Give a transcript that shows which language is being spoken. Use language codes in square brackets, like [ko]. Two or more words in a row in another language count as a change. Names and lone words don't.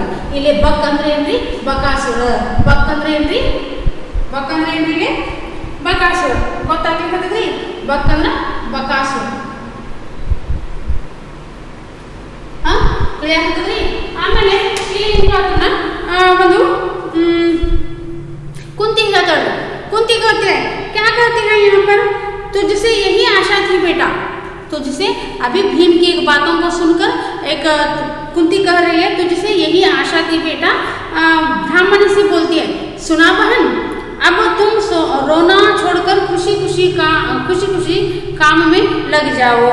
[kn] ಇಲ್ಲಿ ಬಕ್ ಅಂದ್ರೆ ಏನ್ರಿ ಬಕಾಸುರ, ಬಕ್ ಅಂದ್ರೆ ಏನ್ರಿ ಇಲ್ಲಿ ಬಕಾಸುರ ಗೊತ್ತಾಗ್ಲಿಕ್ಕಂತದ್ರಿ. ಬಕ್ ಅಂದ್ರೆ ಬಕಾಸುರ ಯಾಕಂತದ್ರಿ. ಆಮೇಲೆ ಇಲ್ಲಿ ಒಂದು [hi] कुंती कहते हैं क्या कहते हैं यहाँ पर, तुझसे यही आशा थी बेटा, तुझसे अभी भीम की एक बातों को सुनकर एक कुंती कह रही है तुझसे यही आशा थी बेटा. ब्राह्मण से बोलती है सुना बहन अब तुम रोना छोड़कर खुशी खुशी काम में लग जाओ.